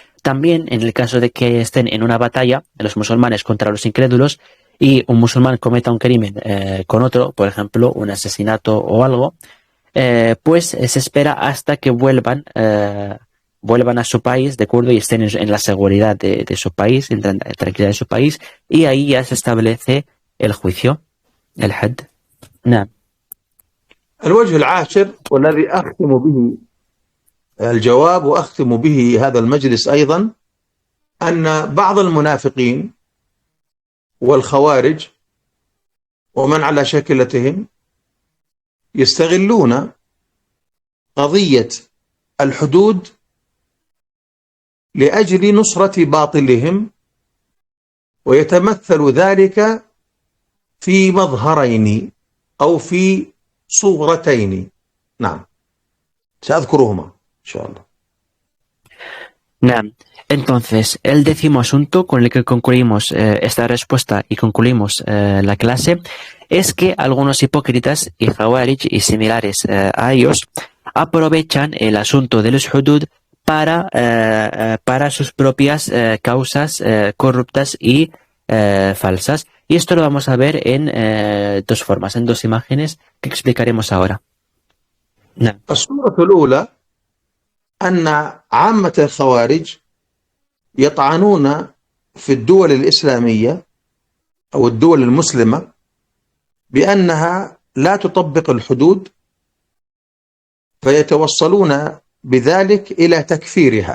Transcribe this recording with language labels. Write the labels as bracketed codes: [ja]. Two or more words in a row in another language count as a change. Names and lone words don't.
[es] También en el caso de que estén en una batalla, los musulmanes contra los incrédulos, y un musulmán cometa un crimen con otro, por ejemplo, un asesinato o algo, pues se espera hasta que vuelvan a su país, ¿de acuerdo? Y estén en la seguridad de su país, en la tranquilidad de su país, y ahí ya se establece el juicio, el had. [ar] نعم. الوجه العاشر والذي أختم به الجواب وأختم به هذا المجلس أيضا، أن بعض المنافقين والخوارج ومن على شاكلتهم يستغلون قضية الحدود لأجل نصرة باطلهم، ويتمثل ذلك في مظهرين أو في صورتين. نعم، سأذكرهما إن شاء الله. نعم. [es] Entonces, el décimo asunto con el que concluimos esta respuesta y concluimos la clase es que algunos hipócritas y Khawarij y similares a ellos aprovechan el asunto de los hudud para sus propias causas corruptas y falsas. Y esto lo vamos a ver en dos formas, en dos imágenes que explicaremos ahora. [ar] نعم. الصورة الأولى أن عامة الخوارج يطعنون في الدول الإسلامية أو الدول المسلمة بأنها لا تطبق الحدود، فيتوصلون بذلك إلى تكفيرها.